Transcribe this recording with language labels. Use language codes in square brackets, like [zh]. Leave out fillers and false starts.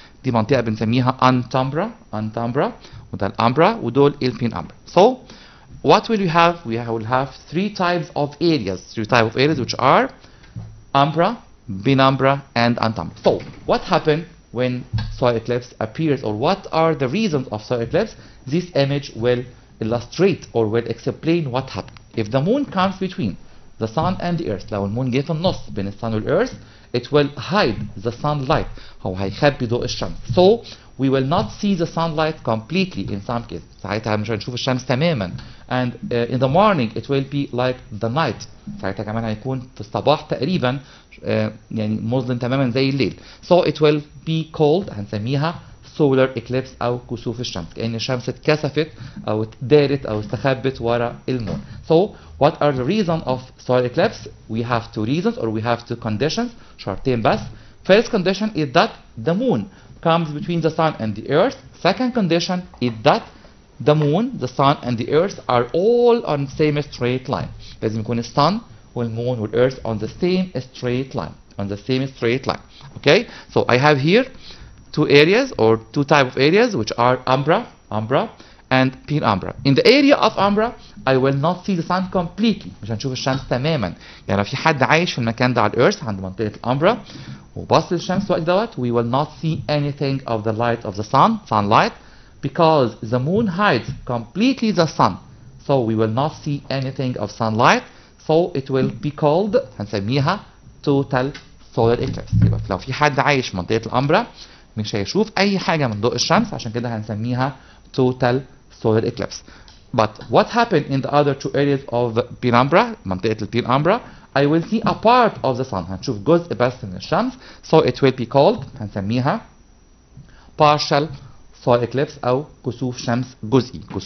[ar] دي منطقة بنسميها antumbra وده الأمبرا ودول البينumbra. [en] So what will we have? We will have three types of areas which are umbra, penumbra, and antumbra. So what happened when solar eclipse appears, or what are the reasons of solar eclipse? This image will illustrate or will explain what happened. If the moon comes between the sun and the earth, [ar] لو المون جه في النص بين الsun والearth, [en] it will hide the sunlight. [ar] هو هيخبي ضوء الشمس. [en] So we will not see the sunlight completely in some cases. [ar] ساعتها مش هنشوف الشمس تماما. [en] And in the morning it will be like the night. [ar] ساعتها كمان هيكون في الصباح تقريبا يعني مظلم تماما زي الليل. [en] So it will be called [ar] هنسميها solar eclipse أو كسوف الشمس، كأن الشمس اتكسفت أو اتدارت أو استخبت ورا المون. [en] So what are the reasons of solar eclipse? We have two reasons, or we have two conditions. [ar] شرطين بس. [en] First condition is that the moon comes between the sun and the earth. Second condition is that the moon, the sun, and the earth are all on the same straight line. [ar] لازم يكون الsun والmoon والearth [en] on the same straight line. Okay? So I have here two areas or two type of areas which are umbra and penumbra. In the area of umbra I will not see the sun completely. [ar] مش هنشوف الشمس تماما. يعني لو في حد عايش في المكان ده على الearth عند منطقة الأمبرا وبص للشمس وقت دوت, [en] we will not see anything of the light of the sunlight, because the moon hides completely the sun. So we will not see anything of sunlight. So it will be called [ar] هنسميها [en] total solar eclipse. [ar] يبقى لو في حد عايش في منطقة الأمبرا مش هيشوف أي حاجة من ضوء الشمس, عشان كده هنسميها total solar eclipse. [en] But what happened in the other two areas of penumbra, [ar] منطقة البينumbra, [en] I will see a part of the sun. [ar] هنشوف جزء بس من الشمس. [en] So it will be called [ar] هنسميها [en] partial solar eclipse [ar] أو كسوف شمس جزئي.